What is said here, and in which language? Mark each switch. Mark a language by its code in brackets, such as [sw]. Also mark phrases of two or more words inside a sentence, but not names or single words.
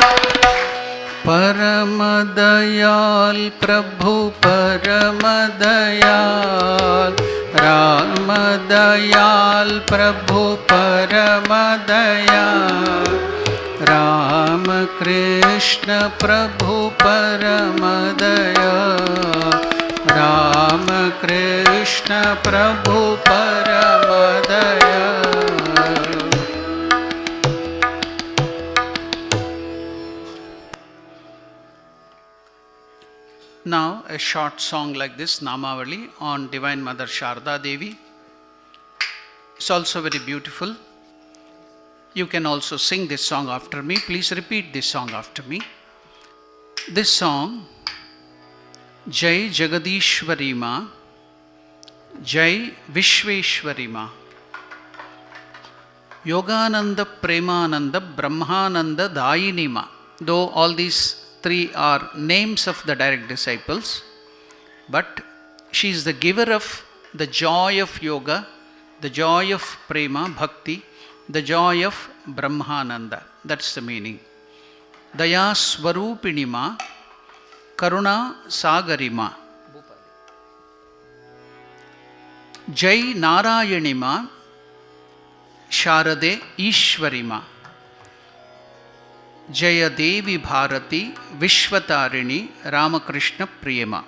[hi] परम दयाल प्रभु परम दयाल, राम दयाल प्रभु परम दयाल, राम कृष्ण प्रभु परम दयाल, राम कृष्ण प्रभु परम दयाल. [en] Now a short song like this, Namavali, on Divine Mother Sharda Devi. It's also very beautiful. You can also sing this song after me. Please repeat this song after me. This song, [sa] जय जगदीश्वरी माँ, जय विश्वेश्वरी माँ, योगानन्द प्रेमानन्द ब्रह्मानन्द दायिनी माँ. [en] Though all these three are names of the direct disciples, but she is the giver of the joy of yoga, the joy of prema, bhakti, the joy of Brahmananda. That's the meaning. [sa] दया स्वरूपिणी माँ, करुणा सागरी माँ, जय नारायणी माँ, शारदे ईश्वरी माँ, जय देवी भारती विश्वतारिणी रामकृष्ण प्रियमा.